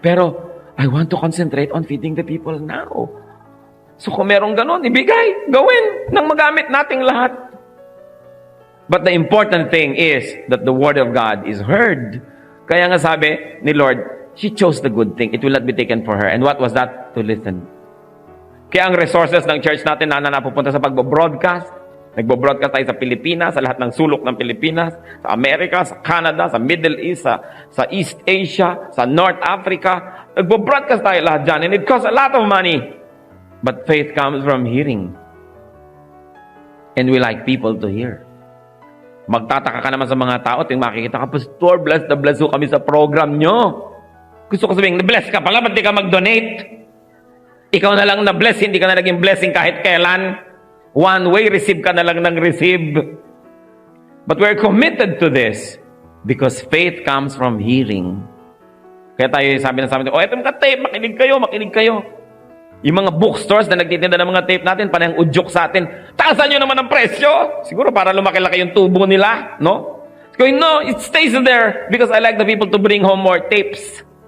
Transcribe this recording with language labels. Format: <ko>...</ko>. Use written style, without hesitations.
<en>Pero, I want to concentrate on feeding the people now.</en> <tl>So kung merong ganon, ibigay, gawin, nang magamit nating lahat.</tl> <en>But the important thing is that the word of God is heard.</en> <tl>Kaya nga sabi ni Lord,</tl> <en>she chose the good thing. It will not be taken for her. And what was that? To listen.</en> <tl>Kaya ang resources ng church natin na napupunta sa pagbo-broadcast. Nagbo-broadcast tayo sa Pilipinas, sa lahat ng sulok ng Pilipinas, sa Amerika, sa Canada, sa Middle East, sa East Asia, sa North Africa. Nagbo-broadcast tayo lahat dyan.</tl> <en>And it costs a lot of money. But faith comes from hearing. And we like people to hear.</en> <tl>Magtataka ka naman sa mga tao, ting makikita ka, Pastor, bless na bless ho kami sa program nyo. Gusto ko sabihin, na-bless ka pala, ba't di ka mag-donate? Ikaw na lang na-bless, hindi ka na naging blessing kahit kailan.</tl> <en>One way, receive</en> <tl>ka na lang ng</tl> <en>receive. But we're committed to this. Because faith comes from hearing.</en> <tl>Kaya tayo sabi eto mga tape, makinig kayo. Yung mga bookstores na nagtitinda ng mga tape natin, parang udyok sa atin, taasan nyo naman ang presyo. Siguro para lumaki-laki yung tubo nila, no?</tl> <en>Going, no, it stays there because I like the people to bring home more tapes.</en>